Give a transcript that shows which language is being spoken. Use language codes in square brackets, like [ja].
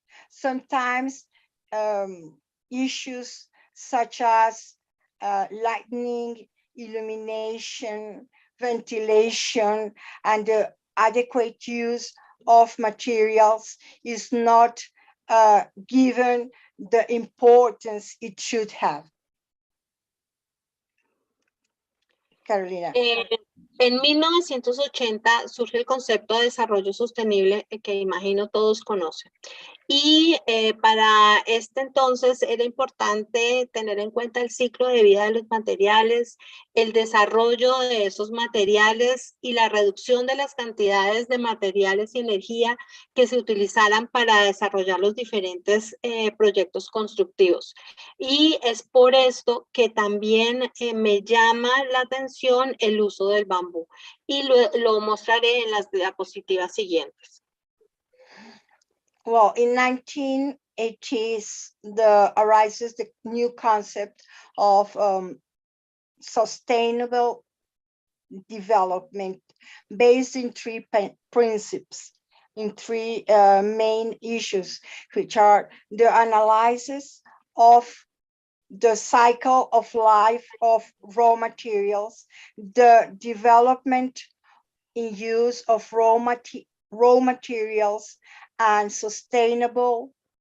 [en] Sometimes issues such as lighting, illumination, ventilation, and the adequate use of materials is not given the importance it should have. Carolina. [es] En 1980 surge el concepto de desarrollo sostenible que imagino todos conocen. Y para este entonces era importante tener en cuenta el ciclo de vida de los materiales, el desarrollo de esos materiales y la reducción de las cantidades de materiales y energía que se utilizaran para desarrollar los diferentes proyectos constructivos. Y es por esto que también me llama la atención el uso del bambú. Y lo mostraré en las diapositivas siguientes. [en] Well, in 1980s, arises the new concept of sustainable development based in three principles, in three main issues, which are the analysis of the cycle of life of raw materials, the development in use of raw materials and sustainable